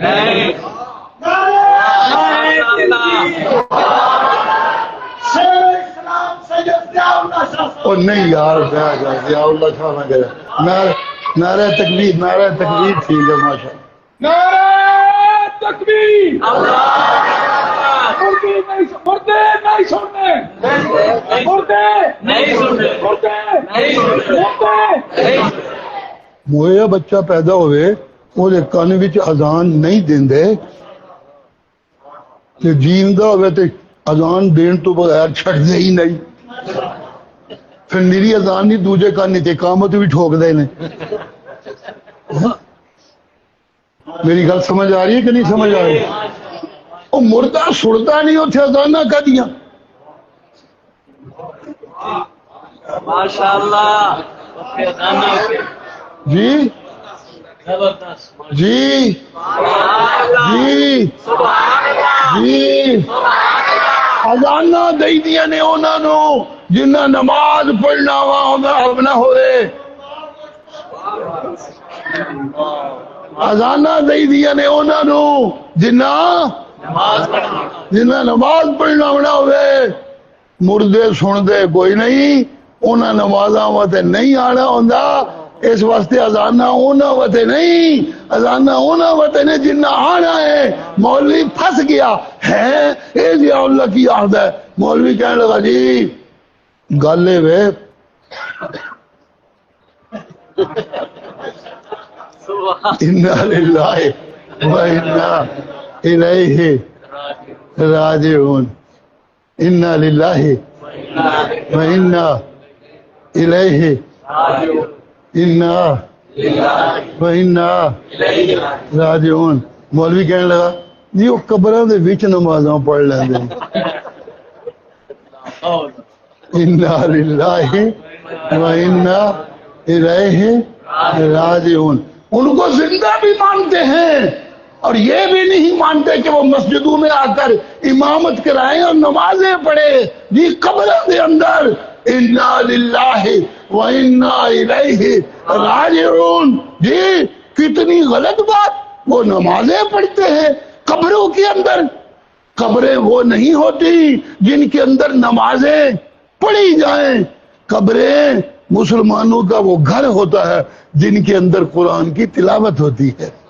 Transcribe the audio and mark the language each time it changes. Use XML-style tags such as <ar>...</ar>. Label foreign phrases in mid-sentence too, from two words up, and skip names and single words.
<pa>اور نہیں یار ضیاء اللہ شاہ نہ کرے نعرہ تکبیر ٹھیک ہے ماشاء اللہ نعرہ تکبیر مردے نہیں سننے مویا بچہ پیدا ہوئے وہ کن وچ اذان نہیں دیندے تے جیوندا ہوئے تے اذان دین تو بغیر چھڑ دے ہی نہیں پھر میری اذان نہیں دوجے کن تے اقامت بھی ٹھوک دے نے میری گل سمجھ آ رہی ہے کہ نہیں سمجھ آ رہی؟ وہ مردہ سڑتا نہیں اتنے اذاناں کر دیا ماشاءاللہ جی جی جی جی اذاناں دئی دیا نے انہاں نو جنہاں نماز پڑھنا نہ ہوئے اذاناں دئی دیا نے انہاں نو جنہاں نماز پڑھنا نہ ہوئے مردے سن دے کوئی نہیں انہاں نمازاں واسطے نہیں آنا ہوندا اس واسطے اذاناں انہاں واسطے نہیں اذاناں انہاں واسطے نے جنہ آنا ہے مولوی پھنس گیا ہے اے ضیاء اللہ کی عہد ہے مولوی کہنے لگا جی گل وے</pa> <ar>انا للہ و انا الیہ راجعون انا للہ و انا الیہ انا و انا راجعون</ar> <pa>مولوی کہنے لگا جی وہ قبراں دے وچ نمازاں پڑھ لیندے</pa> <ar>انا للہ و انا الیہ راجعون</ar> <ur>ان کو زندہ بھی مانتے ہیں اور یہ بھی نہیں مانتے کہ وہ مسجدوں میں آ کر امامت کرائیں اور نمازیں پڑھے جی قبروں کے اندر</ur> <ar>انا للہ و انا الیہ راجعون</ar> <ur>جی کتنی غلط بات وہ نمازیں پڑھتے ہیں قبروں کے اندر قبریں وہ نہیں ہوتی جن کے اندر نمازیں پڑھی جائیں قبریں مسلمانوں کا وہ گھر ہوتا ہے جن کے اندر قرآن کی تلاوت ہوتی ہے</ur>